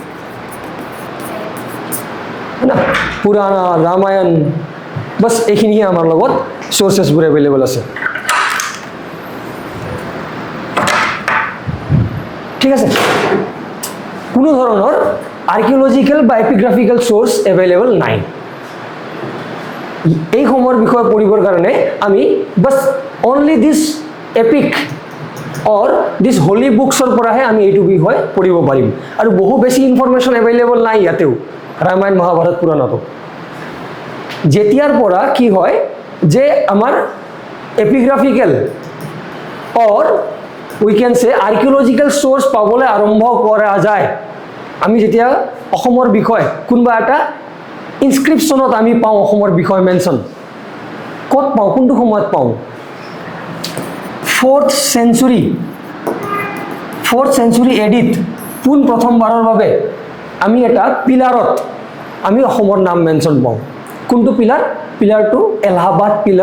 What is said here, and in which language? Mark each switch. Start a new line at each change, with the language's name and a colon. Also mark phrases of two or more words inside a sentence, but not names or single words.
Assamese: না পুৰাণ ৰামায়ণ বস এইখিনিহে আমাৰ লগত সোর্সেসবোৰ এভেইলেবল আছে ঠিক আছে কোনো ধৰণৰ আৰ্কিওলজিক্যাল বা
English: epigraphical source available
Assamese: নাই এই সময়ৰ বিষয়ে পঢ়িবৰ কাৰণে আমি বস
English: only this epic or this holy
Assamese: বুকসৰ পৰাহে আমি এইটো বিষয় পঢ়িব পাৰিম আৰু বহু বেছি
English: information available
Assamese: নাই ইয়াতেও ৰামায়ণ মহাভাৰত পুৰাণতো যেতিয়াৰ পৰা কি হয় যে আমাৰ
English: epigraphical or we can say archaeological source
Assamese: পাবলৈ আৰম্ভ কৰা যায় আমি যেতিয়া অসমৰ বিষয় কোনবা এটা ইনস্ক্ৰিপশনত আমি পাওঁ অসমৰ বিষয় মেনশন কত পাওঁ কোনটো সময়ত পাওঁ
English: 4th century
Assamese: এডিত পোন প্ৰথমবাৰৰ বাবে আমি এটা পিলাৰত আমি অসমৰ নাম মেনশন পাওঁ কোনটো পিলাৰটো এলাহাবাদ পিলাৰ